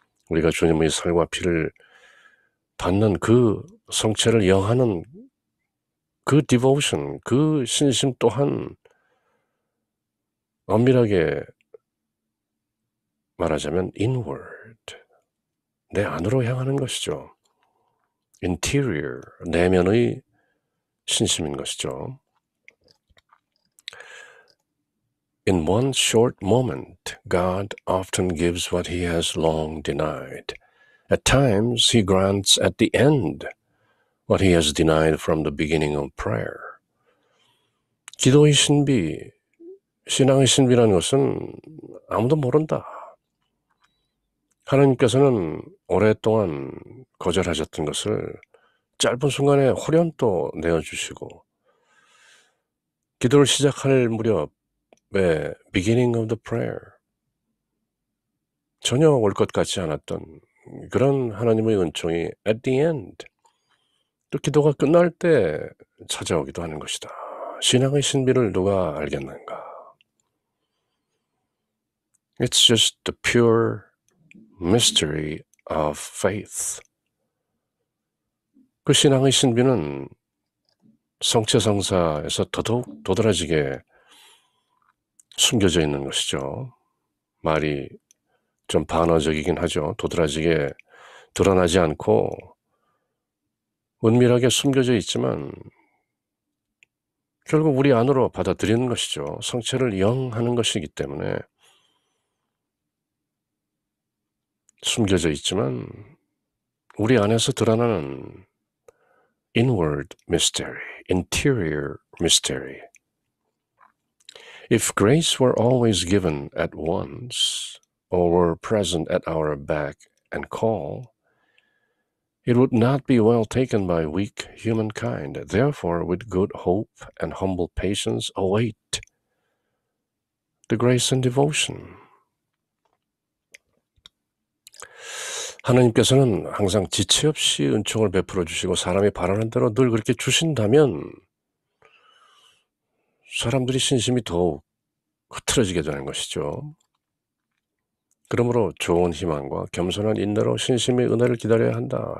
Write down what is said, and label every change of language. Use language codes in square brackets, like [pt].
[ko] 우리가 주님의 살과 피를 받는 그 성체를 영하는 그 devotion, 그 신심 또한 엄밀하게 말하자면 inward, 내 안으로 향하는 것이죠. interior, 내면의 신심인 것이죠. [en] In one short moment, God often gives what he has long denied. At times, he grants at the end what he has denied from the beginning of prayer. [ko] 기도의 신비, 신앙의 신비라는 것은 아무도 모른다. 하나님께서는 오랫동안 거절하셨던 것을 짧은 순간에 호련또 내어주시고, 기도를 시작할 무렵에 [en] beginning of the prayer, [ko] 전혀 올 것 같지 않았던 그런 하나님의 은총이 [en] at the end, [ko] 또 기도가 끝날 때 찾아오기도 하는 것이다. 신앙의 신비를 누가 알겠는가? [en] It's just the pure mystery of faith. [ko] 그 신앙의 신비는 성체성사에서 더더욱 도드라지게 숨겨져 있는 것이죠. 말이 좀 반어적이긴 하죠. 도드라지게 드러나지 않고 은밀하게 숨겨져 있지만 결국 우리 안으로 받아들이는 것이죠. 성체를 영하는 것이기 때문에 숨겨져 있지만 우리 안에서 드러나는 [en] inward mystery, interior mystery. If grace were always given at once or were present at our beck and call, it would not be well taken by weak humankind. Therefore, with good hope and humble patience, await the grace and devotion. [ko] 하나님께서는 항상 지체 없이 은총을 베풀어 주시고 사람이 바라는 대로 늘 그렇게 주신다면 사람들이 신심이 더욱 흐트러지게 되는 것이죠. 그러므로 좋은 희망과 겸손한 인내로 신심의 은혜를 기다려야 한다.